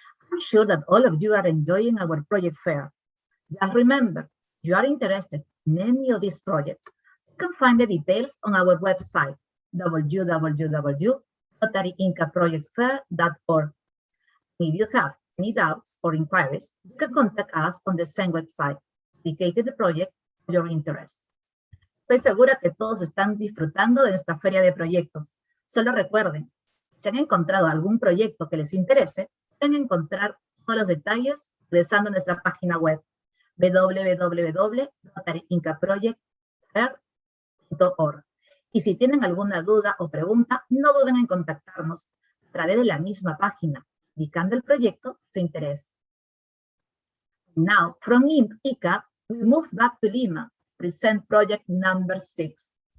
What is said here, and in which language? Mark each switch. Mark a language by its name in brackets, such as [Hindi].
[English] I'm sure that all of you are enjoying our project fair. Just remember, if you are interested in any of these projects, you can find the details on our website, www.rotaryincaprojectfair.org. If you have any doubts or inquiries, you can contact us on the same website, dedicated to the project of your interest. [Spanish] Estoy segura que todos están disfrutando de nuestra feria de proyectos. Solo recuerden, si han encontrado algún proyecto que les interese, pueden encontrar todos los detalles ingresando a nuestra página web www.rotaryincaprojectfair.org. Y si tienen alguna duda o pregunta, no duden en contactarnos a través de la misma página, indicando el proyecto su interés. [English] Now, from Ica, we move back to Lima, present project number 6.